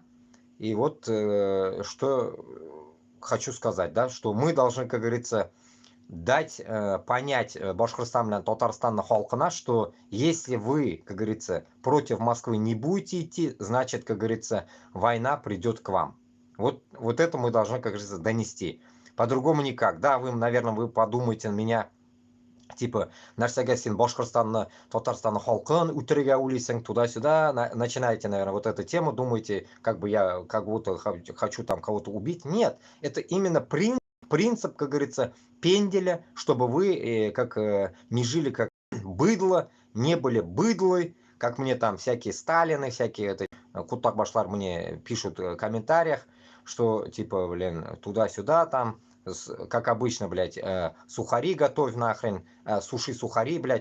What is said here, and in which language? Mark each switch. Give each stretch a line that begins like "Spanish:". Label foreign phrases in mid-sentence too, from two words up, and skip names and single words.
Russian: И вот что хочу сказать, да, что мы должны, как говорится, дать понять Башкортостан и Татарстан халкына, что если вы, как говорится, против Москвы не будете идти, значит, как говорится, война придет к вам. Вот это мы должны, как говорится, донести. По-другому никак. Да, вы, наверное, вы подумаете на меня, типа,
Tatar: нәрсәгә син Башкортстанны, Татарстанны халкын үтерергә уйлыйсың,
Russian: туда-сюда, начинаете, наверное, вот эту тему, думаете, как бы я как будто хочу там кого-то убить. Нет, это именно принцип, как говорится, пенделя, чтобы вы как не жили как быдло, не были быдлой, как мне там всякие Сталины, всякие это, Кутак Башлар мне пишут в комментариях, что типа, блин, туда-сюда там, как обычно, блядь, сухари готовь нахрен, суши сухари, блядь.